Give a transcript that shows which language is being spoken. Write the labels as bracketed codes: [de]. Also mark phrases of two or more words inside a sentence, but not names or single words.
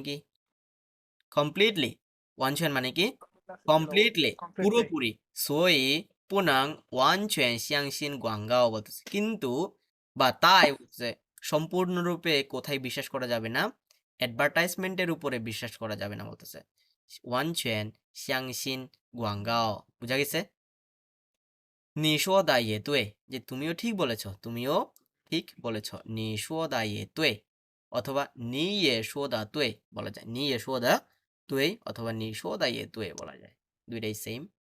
[bn] কি completely 完全 মানে কি completely পুরোপুরি [zh] 所以不能完全相信广告 [bn] বলতেছে কিন্তু বা তাই বলতেছে সম্পূর্ণরূপে কোথায় বিশ্বাস করা যাবে না অ্যাডভার্টাইজমেন্টের উপরে বিশ্বাস করা যাবে না বলতেছে [zh] 完全相信广 [bn] 告 বুঝা গেছে [zh] 你说的也对 [bn] যে তুমিও ঠিক বলেছো তুমিও ঠিক বলেছো [zh] 你说的也对 [bn] অথবা [zh] 你也说的对 [bn] বলা যায় [zh] 你也说的对 [bn] অথবা [zh] 你说的也对 [bn] বলা যায় দুইটাই সেম